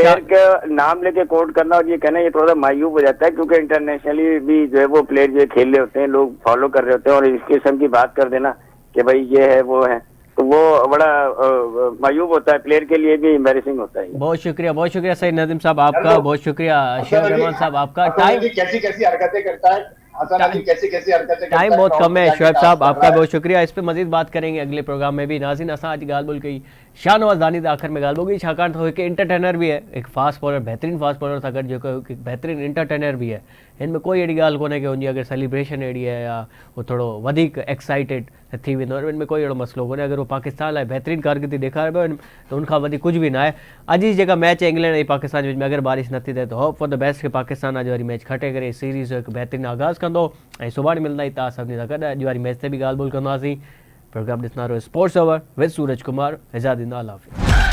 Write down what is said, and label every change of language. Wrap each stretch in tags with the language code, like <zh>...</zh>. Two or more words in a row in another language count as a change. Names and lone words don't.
<ur>پلیئر کا نام لے کے کوٹ کرنا اور یہ کہنا، یہ تھوڑا سا معیوب ہو جاتا ہے، کیونکہ انٹرنیشنلی بھی جو ہے وہ پلیئر جو کھیل رہے ہوتے ہیں، لوگ فالو کر رہے ہوتے ہیں، اور اس قسم کی بات کر دینا کہ بھائی یہ ہے وہ ہے، تو وہ بڑا معیوب ہوتا ہے، پلیئر کے لیے بھی ایمبیرسنگ ہوتا ہے. بہت شکریہ سعید ندیم صاحب آپ کا، بہت شکریہ شیخ رحمان صاحب آپ کا. کیسی کیسی حرکتیں کرتا ہے، کیسی حرکتیں, ٹائم بہت کم ہے. شعیب صاحب آپ کا بہت شکریہ۔ اس پہ مزید بات کریں گے اگلے پروگرام میں بھی.</ur> <sd>नाज़रीन, असां अॼु ॻाल्हि ॿोल कई शाहनवाज धानी आख़िर में ॻाल्हि ॿोल छाकाणि त हिकु एंटरटेनर भी है, एक</sd> <en>fast bowler,</en> <sd>बेहतरीन</sd> <en>fast bowler</en> <sd>सां गॾु जेको हिकु बेहतरीन एंटरटेनर भी है। हिन में कोई अहिड़ी ॻाल्हि कोन्हे कि हुनजी अगरि सेलिब्रेशन अहिड़ी आहे या वो थोरो वधीक एक्साइटेड थी वेंदो, हिन में कोई अहिड़ो मसइलो कोन्हे। अगरि वो पाकिस्तान लाइ बेहतरीन कारकर्दगी ॾेखारे पियो त उनखां वधीक कुझु बि न आहे। अॼु जी जेका मैच आहे इंग्लैंड ऐं पाकिस्तान जे विच में, अगरि बारिश नथी थिए त</sd> <en>hope for the best</en> <sd>कि पाकिस्तान अॼु वरी मैच खटे करे सीरीज़ जो हिकु बेहतरीन आगाज़ कंदो ऐं सुभाणे मिलंदा तव्हां सभिनी सां गॾु। अॼु वारी मैच ते बि ॻाल्हि ॿोल कंदासीं। प्रोग्राम ॾिसंदा रहो स्पोर्ट्स अवर विद सूरज कुमार। इजाज़त ॾींदा, अल्लाह हाफ़िज़।</sd>